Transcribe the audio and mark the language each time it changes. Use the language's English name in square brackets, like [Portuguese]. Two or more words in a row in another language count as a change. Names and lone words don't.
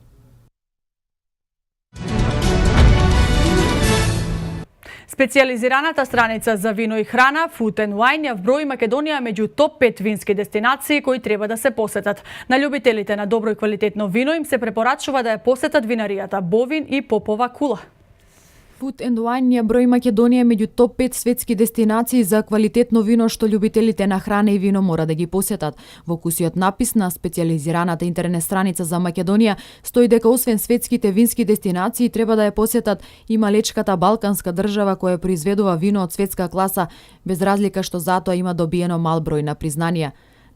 [Macedonian] Специјализираната страница за вино и храна Food and Wine ја вброи Македонија меѓу топ 5 вински дестинации кои треба да се посетат. На љубителите на добро и квалитетно вино им се препорачува да ја посетат винаријата Бовин и Попова кула. Food and Wine ја брои Македонија меѓу топ 5 светски дестинации за квалитетно вино што љубителите на храна и вино мора да ги посетат. Во кусиот напис на специјализираната интернет страница за Македонија стои дека освен светските вински дестинации треба да ја посетат и малечката балканска држава која произведува вино од светска класа, без разлика што затоа има добиено мал број на признанија.